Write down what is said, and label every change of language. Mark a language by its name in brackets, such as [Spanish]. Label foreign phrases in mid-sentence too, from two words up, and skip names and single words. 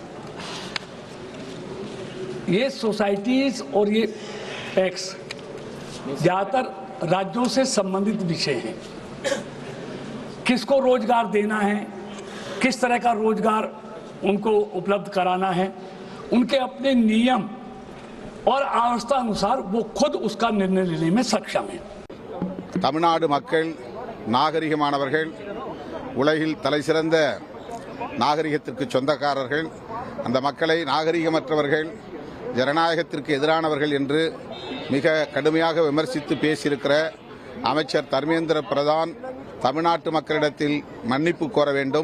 [Hindi] ये सोसाइटीज और ये टैक्स ज़्यादातर राज्यों से संबंधित विषय हैं। किसको रोजगार देना है, किस तरह का रोजगार उनको उपलब्ध कराना है, उनके अपने नियम और आवश्यकता अनुसार वो खुद उसका निर्णय लेने में सक्षम है। [Tamil] தமிழ்நாடு மக்கள் நாகரிகமானவர்கள், உலகில் தலைசிறந்த நாகரிகத்திற்கு சொந்தக்காரர்கள். அந்த மக்களை நாகரிகமற்றவர்கள், ஜனநாயகத்திற்கு எதிரானவர்கள் என்று மிக கடுமையாக விமர்சித்து பேசியிருக்கிற அமைச்சர் தர்மேந்திர பிரதான் தமிழ்நாட்டு மக்களிடத்தில் மன்னிப்பு கோர வேண்டும்.